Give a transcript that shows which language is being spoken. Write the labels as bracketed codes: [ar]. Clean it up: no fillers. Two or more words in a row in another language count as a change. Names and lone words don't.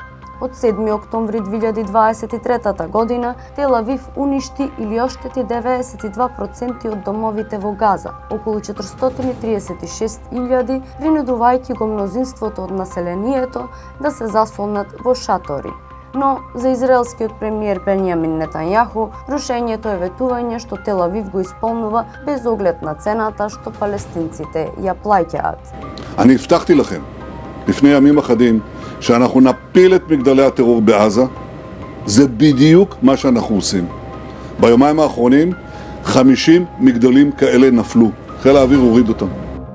[mk] Од 7 октомври 2023 година Тел Авив уништи или оштети 92% од домовите во Газа, околу 436.000, принудувајќи го мнозинството од населението да се заслонат во шатори. Но за израелскиот премиер Бенјамин Нетањаху, рушењето е ветување што Тел Авив го исполнува без оглед на цената што палестинците ја плаќаат. [he] אני הבטחתי לכם לפני ימים אחדים שאנחנו נפיל את מגדלי הטרור בעזה. זה בדיוק מה שאנחנו עושים. ביומיים האחרונים 50 מגדלים כאלה נפלו. חיל האוויר הוריד אותם.